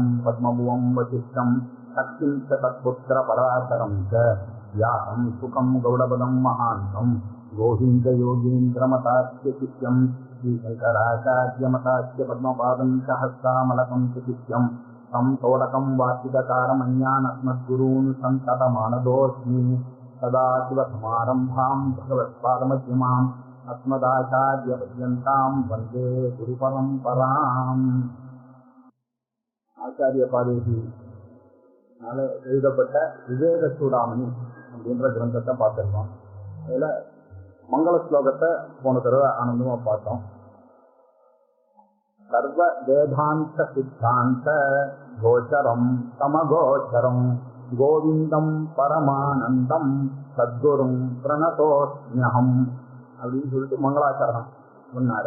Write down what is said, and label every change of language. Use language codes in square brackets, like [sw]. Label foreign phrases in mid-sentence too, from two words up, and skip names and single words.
[sa] पद्मभुवं वसिष्ठं शक्तिं च तत्पुत्रपराशरं च व्यासं सुखं गौडपदं महान्तं गोविन्दयोगीन्द्रमतास्य शिष्यं श्रीशङ्कराचार्यमतास्य पद्मपादं च हस्तामलकं च शिष्यं तं तोडकं वार्तिककारमन्यानस्मद्गुरून् सन्ततमानदोऽस्मि सदाशिवसमारम्भां भगवत्पादमध्यमाम् अस्मदाचार्यपर्यन्तां वन्दे गुरुपरम्पराम्. [ta] ஆச்சாரிய பாதேசினால எழுதப்பட்ட விவேக சூடாமணி அப்படின்ற கிரந்தத்தை பார்த்துருக்கோம். அதில் மங்கள ஸ்லோகத்தை போன தடவை ஆனந்தமாக பார்த்தோம். [sa] सर्व वेदान्त सिद्धान्त गोचरं तमगोचरम् गोविन्दं परमानन्दं सद्गुरुं प्रणतोऽस्म्यहम् [ta] அப்படின்னு சொல்லிட்டு மங்களாச்சரணம் சொன்னார்.